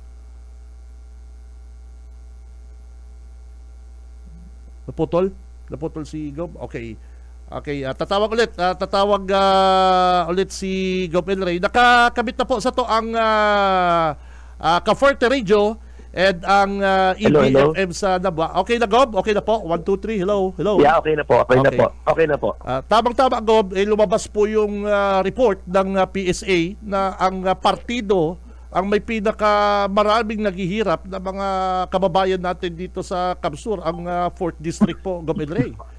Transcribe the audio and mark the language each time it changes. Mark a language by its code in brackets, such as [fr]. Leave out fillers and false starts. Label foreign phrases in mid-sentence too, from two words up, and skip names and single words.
[tl] Naputol si Gob? Okay, tatawag ulit si Gob Elray. Nakakabit na po sa to ang Ka-Forte Radio and ang EBFM sa Nabwa. Okay na, Gob? Okay na po? 1, 2, 3, hello. Yeah, okay na po. Okay na po. Tamang-tama, Gob, lumabas po yung report ng PSA na ang partido ang may pinakamaraming naghihirap na mga kababayan natin dito sa Kamsur, ang 4th District po, Gob Elray.